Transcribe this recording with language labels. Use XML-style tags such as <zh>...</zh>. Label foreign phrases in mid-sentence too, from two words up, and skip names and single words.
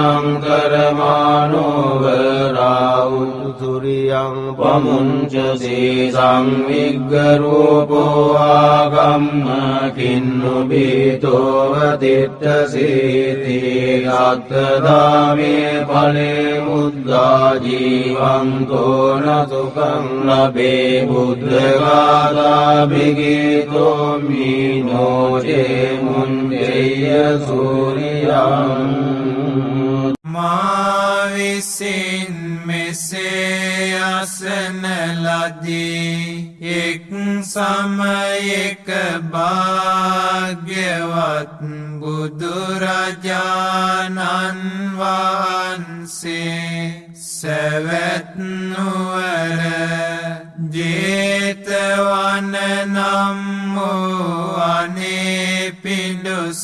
<pi>සංකරමානෝවරාවු සුරියං පමුංචසේ සංවිග්ගරූපෝ ආගම්ම කින්නු බීතෝව තිට්ඨසීති අත්තදාමේ ඵලේ මුද්දා ජීවන්තෝ නසුකං ලබේ බුද්ධගාථා බිගීතෝ මීනෝ චේ මුංජය සූරියං</pi> <si>මා විසින් මෙසේ අසන ලදී එක් සමයක භාග්‍යවත් බුදුරජාණන් වහන්සේ සැවැත් නුවර ජේතවන නම් වූ අනේපිඬු</si>